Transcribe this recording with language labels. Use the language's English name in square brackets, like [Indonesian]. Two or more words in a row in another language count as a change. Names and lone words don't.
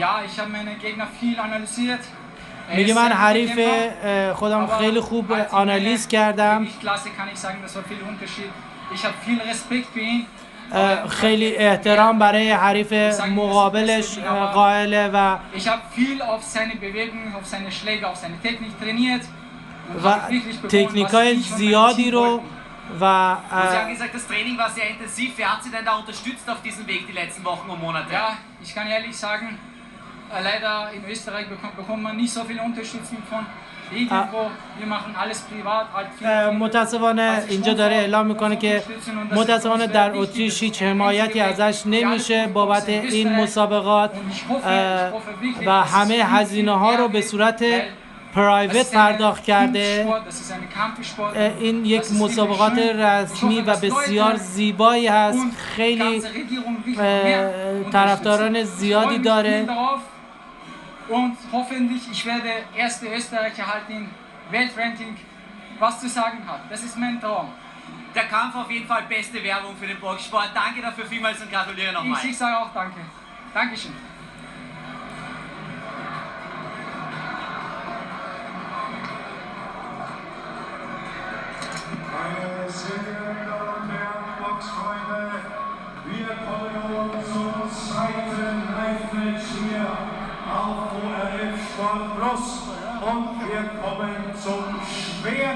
[Persian] میگه من حریف خودم خیلی خوب آنالیز کردم، خیلی احترام برای حریف مقابلش قائله و تکنیکای زیادی رو و [German] Sie haben gesagt, das Training war sehr intensiv. Wer hat Sie denn da unterstützt auf diesem Weg die letzten Wochen und Monate? Ja, ich kann ehrlich sagen, leider in Österreich bekommt man nicht so viel Unterstützung von irgendwo. Wir machen alles privat. [Persian] متاسفانه اینجا داره اعلام میکنه که متاسفانه در اتریش هیچ حمایتی ازش نمیشه بابت این مسابقات و همه هزینه ها رو به صورت پرایوت پرداخت کرده. این یک مسابقات رسمی و بسیار زیبایی هست، خیلی طرفداران زیادی داره. [German] Und hoffentlich, ich werde erste Österreicher halt im Weltranking was zu sagen hat. Das ist mein Traum. Der Kampf auf jeden Fall beste Werbung für den Boxsport. Danke dafür vielmals und gratuliere nochmal. Ich sage auch danke. Dankeschön. Meine sehr geehrten Damen und Herren, Boxfreunde, wir kommen zum zweiten Live-Match hier auf ORF Sport Plus und wir kommen zum Schwergewicht.